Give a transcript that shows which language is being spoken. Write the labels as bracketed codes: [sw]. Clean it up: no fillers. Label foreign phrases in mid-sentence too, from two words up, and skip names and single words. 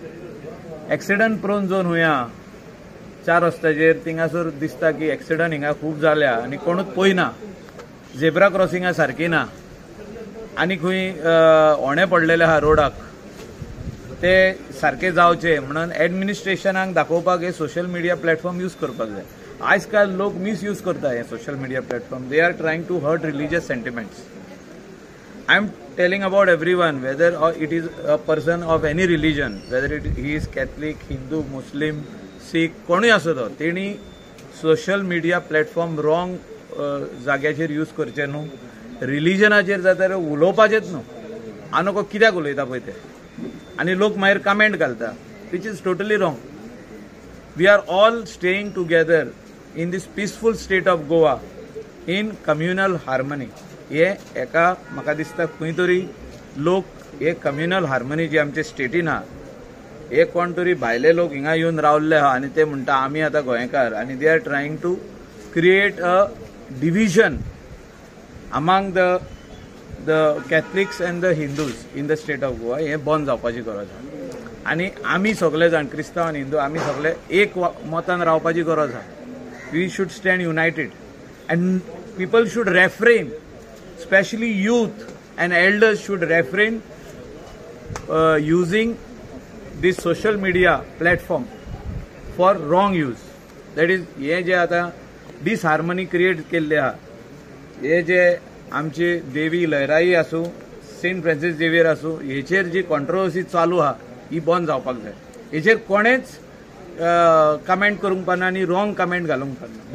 [en] accident prone zone [kok] हुंया 4 रस्त्याचेर थिंगासर दिसता की एक्सिडंट हिंगा खूब जाल्या आनी कोणूच पळयना, [en] zebra crossing [kok] सारकी ना आनी खंय व्हणे पडलेले आहा रोडाक, ते सारखे जावचे म्हणून एडमिनिस्ट्रेशनाक दाखोवपाक हे [en] social media platform use [kok] करपाक जाय. आज काल लोक मिसयूज करता हे [en] social media platform. they are trying to hurt religious sentiments. I am telling about everyone, whether it is a person of any religion, whether he is Catholic, Hindu, Muslim, Sikh, [kok] कोणूय आसूं तो, तेणी [en] social media platform wrong [kok] जाग्याचेर यूज करचे न्हू. रिलिजनाचेर जाल्यार उलोवपाचेच न्हू. आनी कित्याक उलयता पळय ते, आनी लोक मागीर कमेंट घालता, [en] which is totally wrong. we are all staying together in this peaceful state of Goa in communal harmony. [kok] हे एका म्हाका दिसता खंय तरी लोक हे [en] communal harmony [kok] जी आमच्या स्टेटीन आहा, हे कोण तरी भायले लोक हिंगा येवन रावल्ले आहा आनी ते म्हणटा आमी आतां गोंयकार, आनी [en] they are trying to create a division among the Catholics and the Hindus in the state of Goa. [kok] हे बंद जावपाची गरज आहा आनी आमी सगळे जाण क्रिस्तांव आनी हिंदू आमी सगळे एक मतान रावपाची गरज आहा. [en] we should stand united and people should refrain, specially youth and elders should refrain using this social media platform for wrong use. That is, [kok] हे जे आता [en] disharmony create [kok] केल्ले आहा, हे जे आमचे देवी लहराई आसूं, सेंट फ्रांसीस झेवियर आसूं, हेचेर जी कॉन्ट्रोवर्सी चालू आहा ही बंद जावपाक जाय. हेचेर कोणेच कमेंट करूंक पाना आनी रॉंग कमेंट घालूंक पाना.